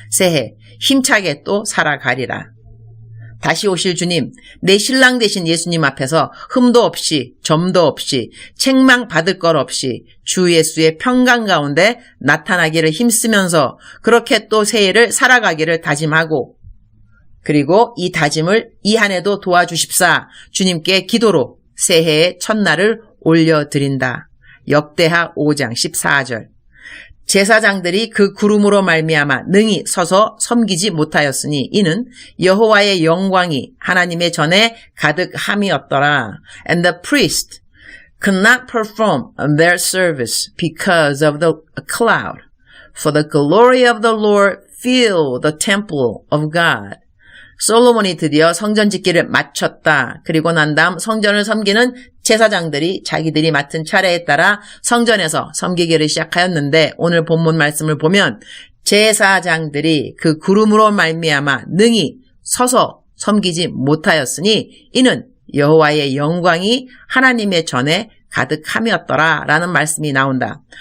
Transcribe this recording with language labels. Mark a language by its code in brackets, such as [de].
[ko] 새해 힘차게 또 살아가리라. 다시 오실 주님, 내 신랑 되신 예수님 앞에서 흠도 없이 점도 없이 책망 받을 것 없이 주 예수의 평강 가운데 나타나기를 힘쓰면서 그렇게 또 새해를 살아가기를 다짐하고, 그리고 이 다짐을 이 한 해도 도와주십사 주님께 기도로 새해의 첫날을 올려드린다. 역대하 5장 14절. 제사장들이 그 구름으로 말미암아 능히 서서 섬기지 못하였으니 이는 여호와의 영광이 하나님의 전에 가득함이었더라. [en] And the priest could not perform their service because of the cloud, for the glory of the Lord filled the temple of God. [ko] 솔로몬이 드디어 성전 짓기를 마쳤다. 그리고 난 다음 성전을 섬기는 제사장들이 자기들이 맡은 차례에 따라 성전에서 섬기기를 시작하였는데, 오늘 본문 말씀을 보면 제사장들이 그 구름으로 말미암아 능히 서서 섬기지 못하였으니 이는 여호와의 영광이 하나님의 전에 가득함이었더라 라는 말씀이 나온다.